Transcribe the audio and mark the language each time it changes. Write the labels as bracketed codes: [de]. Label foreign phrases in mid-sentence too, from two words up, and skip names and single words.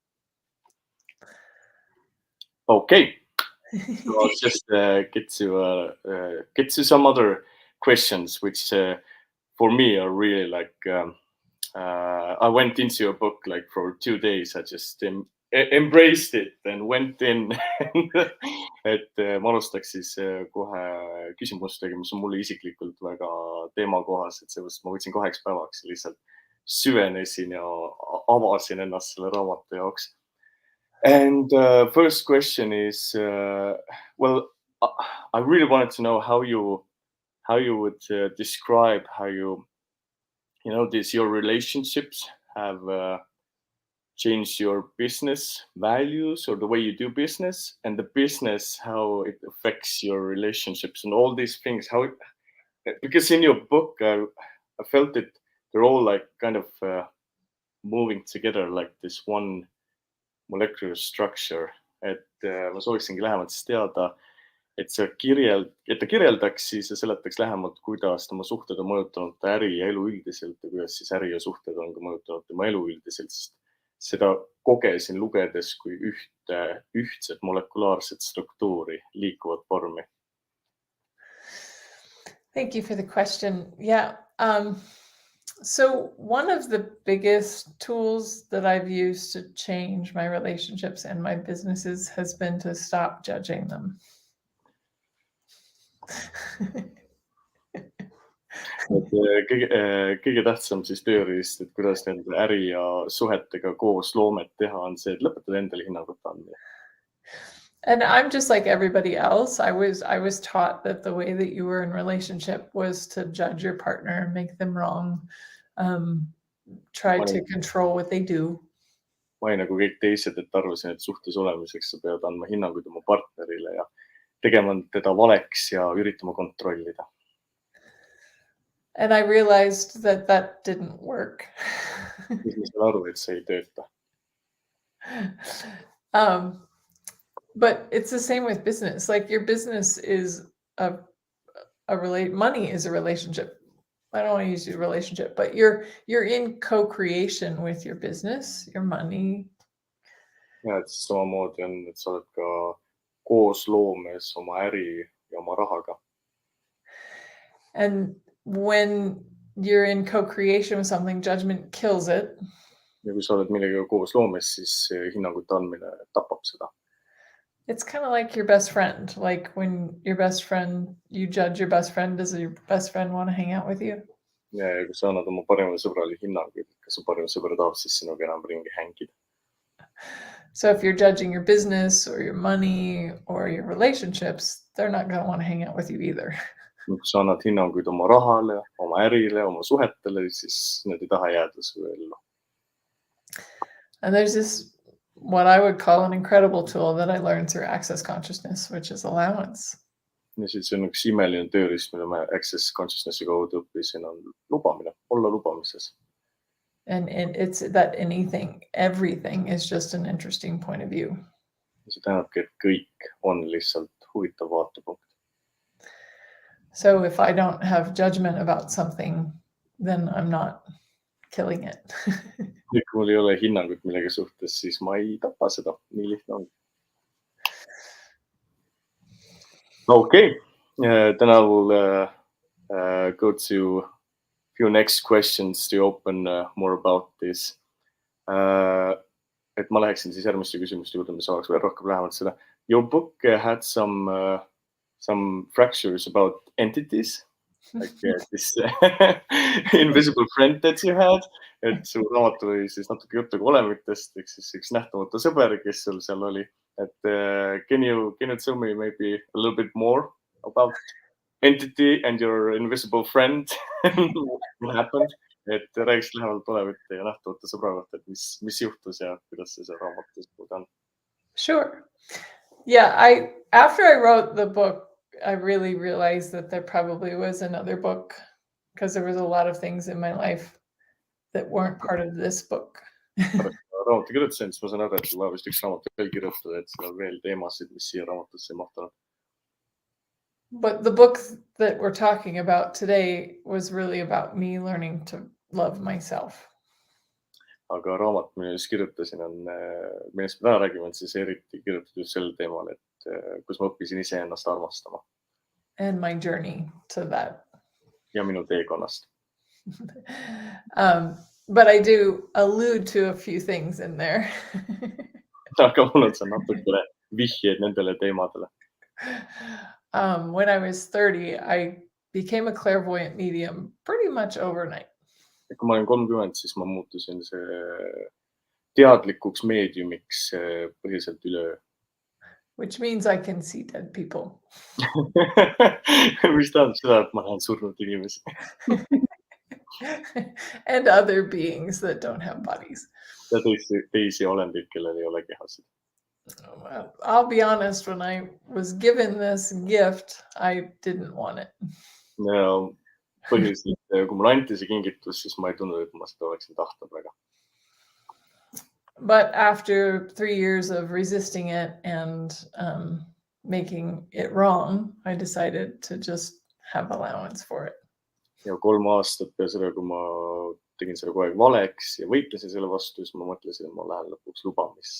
[en] Okay. So I'll just get to some other questions, which for me are really like I went into your book like for 2 days. I just embraced it and went in. [et] et ma alustaks siis kohe küsimustega, mis on mulle isiklikult väga teemakohased, seepärast ma võtsin 2 päevaks lihtsalt süvenesin ja avasin ennast selle raamatu jaoks. [en] And first question is, well, I really wanted to know how you would describe how your relationships have changed your business values or the way you do business, and the business, how it affects your relationships and all these things. Because in your book, I felt that they're all like kind of moving together like this one molecular structure, [et] et ma sooviksingi lähemalt siis teada, et ta kirjeldaks siis ja seletaks lähemalt, kuidas tema suhted on mõjutanud ta äri ja elu üldiselt ja kuidas siis äri ja suhted on ka mõjutanud tema elu üldiselt, sest seda kogesin lugedes kui ühtset molekulaarset struktuuri, liikuvat vormi. [en] Thank you for the question. Yeah. So one of the biggest tools that I've used to change my relationships and my businesses has been to stop judging them. [et] Kõige tähtsam siis tööriist, et kuidas nende äri ja suhetega koos loomet teha, on see, et lõpetada endale hinnangut anda. [en] And I'm just like everybody else. I was taught that the way that you were in relationship was to judge your partner and make them wrong. Try to control what they do. [et] Ma ei nagu kõik teised, et arvasin, et suhtes olemiseks sa pead andma hinnanguid oma partnerile ja tegema teda valeks ja üritama kontrollida. [en] And I realized that that didn't work. [et] Siis ma sain aru, et see ei tööta. [en] But it's the same with business. Like your business is money is a relationship. I don't want to use your relationship, but you're in co-creation with your business, your money. [et] Ja, et samamoodi on, et sa oled ka koos loomes oma äri ja oma rahaga. [en] And when you're in co-creation with something, judgment kills it. [et] Ja kui sa oled millegagi koos loomes, siis hinnangute andmine tapab seda. [en] It's kind of like your best friend. Like when your best friend, you judge your best friend, does your best friend want to hang out with you? [et] Ja kui sa annad oma parimale sõbrale hinnanguid, kas su parim sõber tahab siis sinuga enam ringi hängida. [en] So if you're judging your business or your money or your relationships, they're not going to want to hang out with you either. [et] Kui sa annad hinnanguid oma rahale, oma ärile, oma suhetele, siis need ei taha jääda su ellu. [en] And there's this, what I would call an incredible tool that I learned through Access Consciousness, which is allowance. [et] Ja siis see on üks imeline tööriist, mida ma Access Consciousnessi kaudu õppisin, on lubamine, olla lubamises. [en] And it's that everything is just an interesting point of view. [et] See tähendabki, et kõik on lihtsalt huvitav vaatepunkt. [en] So if I don't have judgment about something, then I'm not killing it. [et] Kui mul ei ole hinnangut millegi suhtes, siis ma ei tapa seda. Nii lihtne on. [en] Okay, then I will go to a few next questions to open more about this. [et] Et ma läheksin siis järgmiste küsimuste juurde, mis saaks veel rohkem lähemalt seda. [en] Your book had some fractures about entities, like this invisible friend that you had. [et] Et su raamat oli siis natuke juttu ka olemitest, ehk siis üks nähtamatu sõber, kes sul seal oli. [en] Et can you tell me maybe a little bit more about entity and your invisible friend? What happened? [et] et räägiks lähemalt olevate ja nähtavate sõbra kohta, et mis juhtus ja kuidas see raamatus on. [en] Sure. Yeah, after I wrote the book, I really realized that there probably was another book because there was a lot of things in my life that weren't part of this book. [et] Pärast raamatu kirjutasin, siis ma saan aru, et vaja vist üks raamat veel kirjutada, et seal on veel teemasid, mis siia raamatusse ei mahtunud. [en] But the book that we're talking about today was really about me learning to love myself. [et] Aga raamat, millest kirjutasin, on, millest me täna räägime, on siis eriti kirjutatud just sel teemal, et kus ma õppisin iseennast armastama. [en] And my journey to that. [et] Ja minu teekonnast. [en] But I do allude to a few things in there. [et] Aga mul on seal natukene vihjeid nendele teemadele. [en] When I was 30, I became a clairvoyant medium pretty much overnight. [et] Ja kui ma olin 30, siis ma muutusin see teadlikuks meediumiks põhiliselt üleöö. [en] Which means I can see dead people. [et] Mis tähendab seda, et ma näen surnud inimesi. [en] And other beings that don't have bodies. [et] Ja teisi olendeid, kellel ei ole kehasid. [en] I'll be honest, when I was given this gift, I didn't want it. [et] Ja põhiliselt, kui mulle anti see kingitus, siis ma ei tundnud, et ma seda oleksin tahtnud väga. [en] But after 3 years of resisting it and making it wrong, I decided to just have allowance for it. [et] Ja 3 aastat peale seda, kui ma tegin selle kogu aeg valeks ja võitlesin selle vastu, siis ma mõtlesin, et ma lähen lõpuks lubamisse.